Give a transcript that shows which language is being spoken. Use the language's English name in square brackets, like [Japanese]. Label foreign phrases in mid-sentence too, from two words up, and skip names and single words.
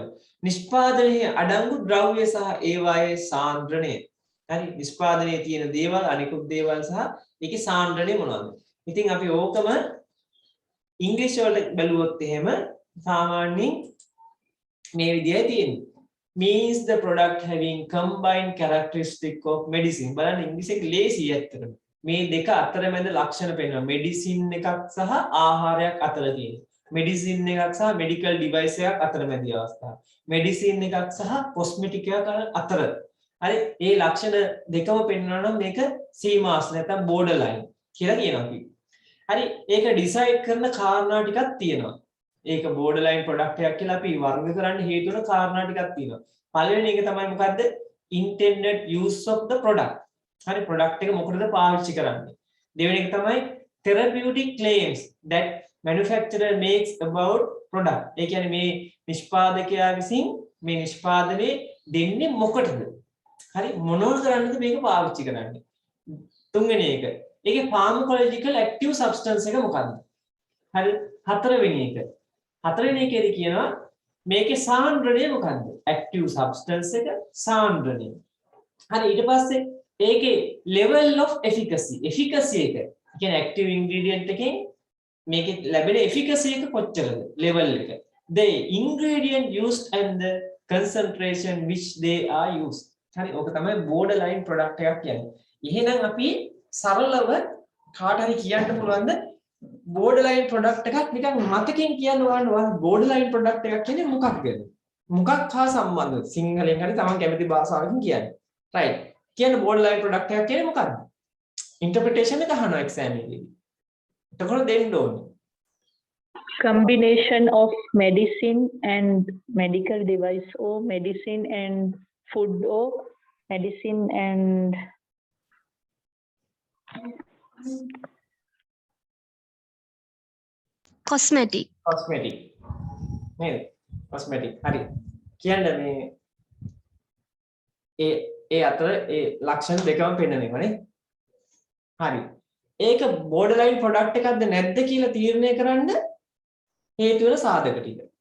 [Sinhala] නිෂ්පාදනයේ අඩංගු ද්‍රව්‍ය සහ ඒවායේ සාන්ද්‍රණය. හරි නිෂ්පාදනයේ තියෙන දේවල් අනිකුත් දේවල් සහ ඒකේ සාන්ද්‍රණය මොනවද? ඉතින් අපි ඕකම ඉංග්‍රීසි වලට බැලුවොත් එහෙම සාමාන්‍යයෙන් මේ විදිහයි තියෙන්නේ. [English] means the product having combined characteristic of medicine. [Sinhala] බලන්න ඉංග්‍රීසි එක ලේසි ඇත්තටම. මේ දෙක අතර මැද ලක්ෂණ පෙන්වනවා. මෙඩිසින් එකක් සහ ආහාරයක් අතර තියෙන. මෙඩිසින් එකක් සහ [English] medical device [Sinhala] එකක් අතර මැදි අවස්ථාව. මෙඩිසින් එකක් සහ කොස්මෙටික් එකක් අතර. හරි මේ ලක්ෂණ දෙකම පෙන්වනවා නම් මේක සීමාස් නැත්නම් [English] border line [Sinhala] කියලා කියනවා අපි. හරි ඒක ඩිසයිඩ් කරන කාරණා ටිකක් තියෙනවා. ඒක [English] border line product [Sinhala] එකක් කියලා අපි වර්ග කරන්න හේතු වෙන කාරණා ටිකක් තියෙනවා. පළවෙනි එක තමයි මොකද්ද? [English] intended use of the product. [Sinhala] හරි ප්‍රොඩක්ට් එක මොකටද පාවිච්චි කරන්නේ? දෙවෙනි එක තමයි [English] therapeutic claims that manufacturer makes about product. [Sinhala] ඒ කියන්නේ මේ නිෂ්පාදකයා විසින් මේ නිෂ්පාදනයේ දෙන්නේ මොකටද? හරි මොනවද කරන්නද මේක පාවිච්චි කරන්නේ? තුන්වෙනි එක. ඒකේ [English] pharmacological active substance [Sinhala] එක මොකද්ද? හරි හතරවෙනි එක. හතරවෙනි එකේදී කියනවා මේකේ සාන්ද්‍රණය මොකද්ද? [English] active substance [Sinhala] එක සාන්ද්‍රණය. හරි ඊට පස්සේ ඒකේ [English] level of efficacy. [Sinhala] efficacy එක. කියන්නේ [English] active ingredient [Sinhala] එකෙන් මේකේ ලැබෙන efficacy එක කොච්චරද? level එක. [English] The ingredient used and the concentration which they are used. [Sinhala] හරි ඕක තමයි [English] borderline product [Sinhala] එකක් කියන්නේ. එහෙනම් අපි සරලව කාට හරි කියන්න පුළුවන්ද [English] borderline product [Sinhala] එකක් නිකන් මතකෙන් කියන්න ඕන [English] borderline product [Sinhala] එකක් කියන්නේ මොකක්ද? මොකක් හා සම්බන්ධද? සිංහලෙන් හරි තමන් කැමති භාෂාවකින් කියන්නේ. right. කියන්න [English] borderline product [Sinhala] එකක් කියන්නේ මොකක්ද? interpretation එක අහනවා exam එකේදී. එතකොට දෙන්න ඕනේ. [English] Combination of medicine and medical device or medicine and food or medicine and cosmetic [Sinhala] cosmetic නේද? cosmetic හරි. කියන්නේ මේ ඒ අතර ඒ ලක්ෂණ දෙකම පෙන්වනවා නේ. හරි. ඒක borderline product එකක්ද නැද්ද කියලා තීරණය කරන්න හේතු වෙන සාධක ටික.